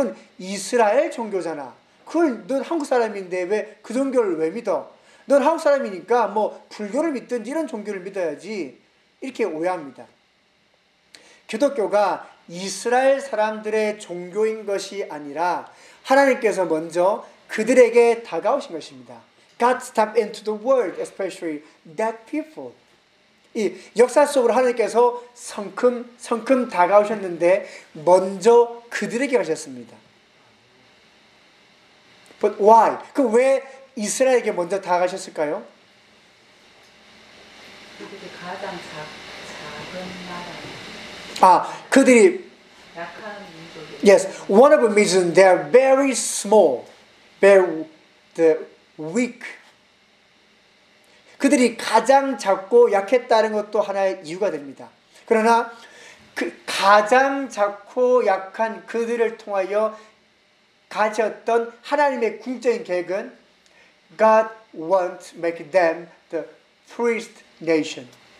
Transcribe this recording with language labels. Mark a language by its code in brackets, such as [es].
[ko] 그건 이스라엘 종교잖아. 그걸 넌 한국 사람인데 왜 그 종교를 왜 믿어? 넌 한국 사람이니까 뭐 불교를 믿든지 이런 종교를 믿어야지. 이렇게 오해합니다. 기독교가 이스라엘 사람들의 종교인 것이 아니라 하나님께서 먼저 그들에게 다가오신 것입니다. [en] God stepped into the world, especially that people. [ko] 이 역사 속으로 하나님께서 성큼성큼 다가오셨는데 먼저 그들에게 가셨습니다. [en] But why? [ko] 그 왜 이스라엘에게 먼저 다가가셨을까요? 그들이 가장 작은 나라. 아, 그들이 약한 민족. [en] Yes, one of the reasons they are very small, the weak. [ko] 그들이 가장 작고 약했다는 것도 하나의 이유가 됩니다. 그러나 그 가장 작고 약한 그들을 통하여 가졌던 하나님의 궁극적인 계획은 [en] God wants to make them the priest nation.